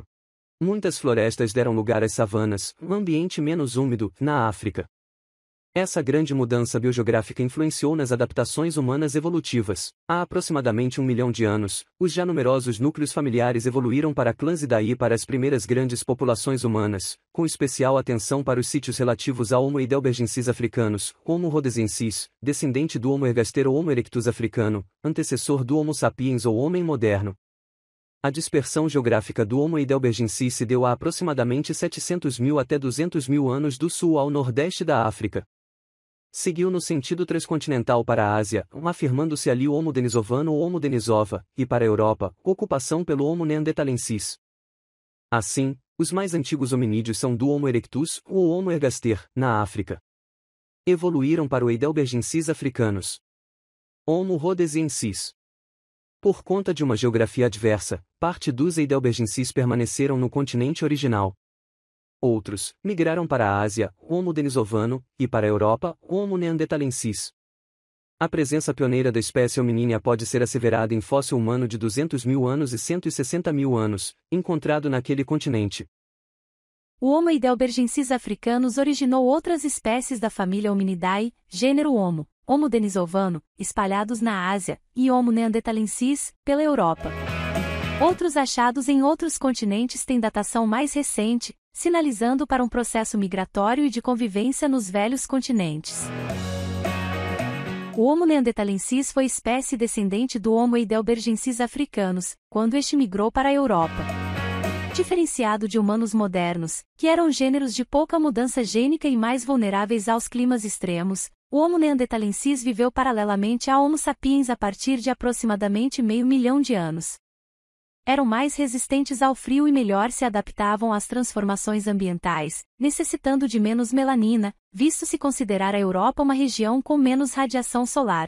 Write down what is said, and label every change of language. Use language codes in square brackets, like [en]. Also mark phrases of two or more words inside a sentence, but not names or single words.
[pt] Muitas florestas deram lugar às savanas, um ambiente menos úmido, na África. Essa grande mudança biogeográfica influenciou nas adaptações humanas evolutivas. Há aproximadamente 1 milhão de anos, os já numerosos núcleos familiares evoluíram para clãs e daí para as primeiras grandes populações humanas, com especial atenção para os sítios relativos ao Homo heidelbergensis africanos, Homo rhodesiensis, descendente do Homo ergaster ou Homo erectus africano, antecessor do Homo sapiens ou homem moderno. A dispersão geográfica do Homo heidelbergensis se deu há aproximadamente 700 mil até 200 mil anos do sul ao nordeste da África. Seguiu no sentido transcontinental para a Ásia, afirmando-se ali o Homo denisovano ou Homo denisova, e para a Europa, ocupação pelo Homo neanderthalensis. Assim, os mais antigos hominídeos são do Homo erectus ou Homo ergaster, na África. Evoluíram para o heidelbergensis africanos. Homo rhodesiensis. Por conta de uma geografia adversa, parte dos heidelbergensis permaneceram no continente original. Outros migraram para a Ásia, Homo denisovano, e para a Europa, Homo neanderthalensis. A presença pioneira da espécie hominínia pode ser asseverada em fóssil humano de 200 mil anos e 160 mil anos, encontrado naquele continente. O Homo heidelbergensis africanus originou outras espécies da família Hominidae, gênero Homo, Homo denisovano, espalhados na Ásia, e Homo neanderthalensis, pela Europa. Outros achados em outros continentes têm datação mais recente, sinalizando para um processo migratório e de convivência nos velhos continentes. O Homo neanderthalensis foi espécie descendente do Homo heidelbergensis africanus, quando este migrou para a Europa. Diferenciado de humanos modernos, que eram gêneros de pouca mudança gênica e mais vulneráveis aos climas extremos, o Homo neanderthalensis viveu paralelamente a Homo sapiens a partir de aproximadamente meio milhão de anos. Eram mais resistentes ao frio e melhor se adaptavam às transformações ambientais, necessitando de menos melanina, visto se considerar a Europa uma região com menos radiação solar.